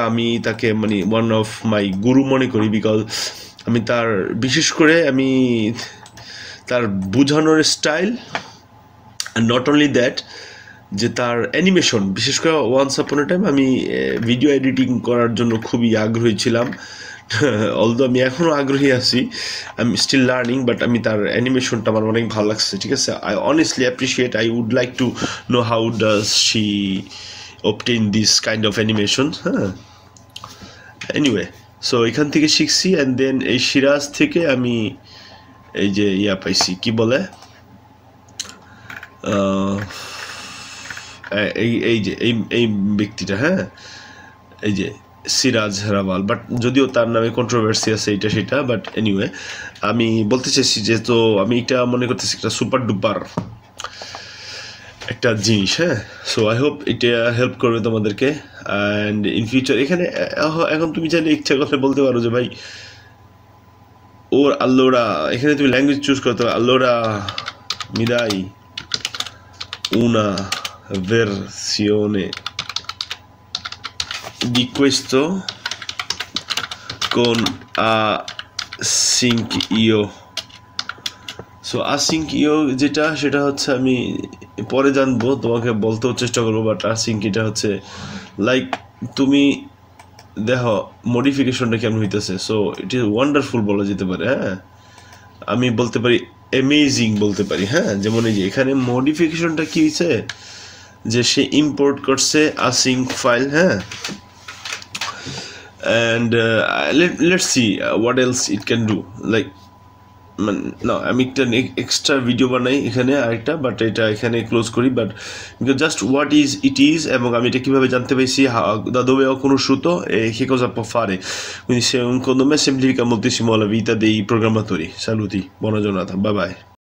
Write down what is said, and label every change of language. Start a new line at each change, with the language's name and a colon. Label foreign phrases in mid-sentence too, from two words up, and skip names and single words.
Bangla: আমি তাকে মানে
English: one of my guru
Bangla: মনে করি, বিকজ আমি তার বিশেষ করে আমি তার বোঝানোর স্টাইল,
English: not only that,
Bangla: যে তার অ্যানিমেশন, বিশেষ করে
English: once upon a time
Bangla: আমি
English: video editing
Bangla: করার জন্য খুবই আগ্রহী ছিলাম। অলদো আমি এখনও আগ্রহী আছি,
English: I am still learning,
Bangla: বাট আমি তার অ্যানিমেশনটা আমার অনেক ভালো লাগছে, ঠিক আছে।
English: I honestly appreciate, I would like to know how does she obtain this kind of animation,
Bangla: হ্যাঁ।
English: anyway, so
Bangla: এখান থেকে শিখছি,
English: and then
Bangla: এই সিরাজ থেকে আমি এই যে পাইছি, কি বলে, এই যে এই ব্যক্তিটা, হ্যাঁ, এই যে সিরাজ রাওয়াল, বাট যদিও তার নামে কন্ট্রোভার্সি আছে এটা সেটা,
English: but anyway
Bangla: আমি বলতে চাইছি যে, তো আমি এটা মনে করতেছি একটা
English: super duper
Bangla: একটা জিনিস, হ্যাঁ।
English: so I hope
Bangla: এটা হেল্প করবে তোমাদেরকে,
English: and in future
Bangla: এখানে এখন তুমি চাইলে ইচ্ছা করলে বলতে পারো যে ভাই ওর আল্লোরা, এখানে তুমি
English: language choose
Bangla: করতে পারো,
Italian: allora mi dai una versione di questo con async io.
Bangla: সো async io যেটা, সেটা হচ্ছে আমি পরে জানবো, তোমাকে বলতেও চেষ্টা করবো, বাট async এটা হচ্ছে লাইক তুমি দেখো মডিফিকেশনটা কেমন হইতেছে।
English: so it is wonderful
Bangla: বলা যেতে পারে, হ্যাঁ, আমি বলতে পারি অ্যামেজিং বলতে পারি, হ্যাঁ। যেমন এই যে এখানে মডিফিকেশনটা কি হয়েছে, যে সে ইম্পোর্ট করছে async ফাইল, হ্যাঁ,
English: and let's see what else it can do, like,
Bangla: না আমি একটা
English: extra video
Bangla: বানাই এখানে আরেকটা, বাট এটা এখানে ক্লোজ করি।
English: but just what is it is,
Bangla: এবং আমি এটা kīভাবে জানতে পাইছি,
Italian: da dove ho conosciuto e che cosa può fare. Quindi secondo me semplifica moltissimo la vita dei programmatori. Saluti, buona giornata,
English: bye bye.